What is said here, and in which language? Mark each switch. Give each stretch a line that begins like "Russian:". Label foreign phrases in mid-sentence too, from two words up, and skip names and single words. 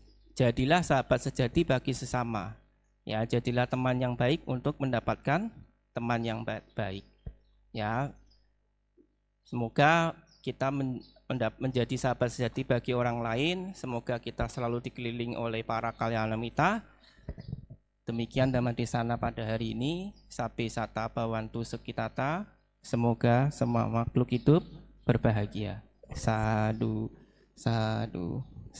Indonesian: Jadilah sahabat sejati bagi sesama. Ya, jadilah teman yang baik untuk mendapatkan teman yang baik. Ya, semoga kita menjadi sahabat sejati bagi orang lain. Semoga kita selalu dikelilingi oleh para kalyanamita. Demikian Dhammadesana pada hari ini.
Pali: Sabe sata bawantu sekitata.
Indonesian: Semoga semua makhluk hidup berbahagia.
Pali: Sadu, sadu.